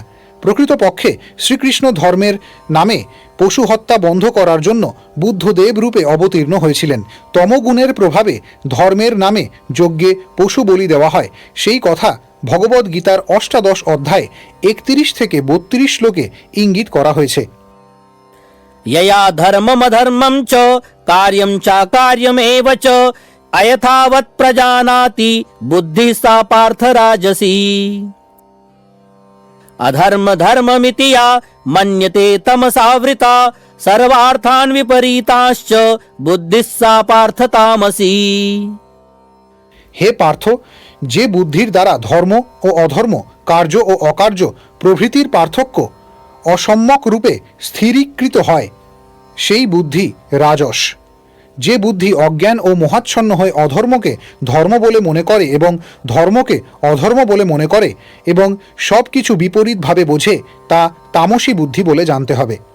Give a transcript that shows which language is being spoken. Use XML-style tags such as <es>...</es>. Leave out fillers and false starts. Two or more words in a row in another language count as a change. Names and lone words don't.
<bn>প্রকৃতপক্ষে শ্রীকৃষ্ণ ধর্মের নামে পশু হত্যা বন্ধ করার জন্য বুদ্ধদেব রূপে অবতীর্ণ হয়েছিলেন। তমগুণের প্রভাবে ধর্মের নামে যজ্ঞে পশু বলি দেওয়া হয়, সেই কথা ভগবদ্ গীতার ৮ অধ্যায় ৩১ থেকে ৩২ শ্লোকে ইঙ্গিত করা হয়েছে।</bn> <sa>यया धर्ममधर्मं च कार्यं चाकार्यमेव च अयथावत् प्रजानाति बुद्धिः सा पार्थ राजसी। अधर्म धर्ममिति या मन्यते तमसावृता सर्वार्थान् विपरीताश्च बुद्धिः सा पार्थ तामसी।</sa> <bn>হে পার্থ, যে বুদ্ধির দ্বারা ধর্ম ও অধর্ম, কার্য ও অকার্য প্রভৃতির পার্থক্য অসম্যক রূপে স্থিরীকৃত হয়, সেই বুদ্ধি রাজস। যে বুদ্ধি অজ্ঞান ও মোহাচ্ছন্ন হয়ে অধর্মকে ধর্ম বলে মনে করে এবং ধর্মকে অধর্ম বলে মনে করে এবং সব কিছু বিপরীতভাবে বোঝে, তা তামসী বুদ্ধি বলে জানতে হবে।</bn>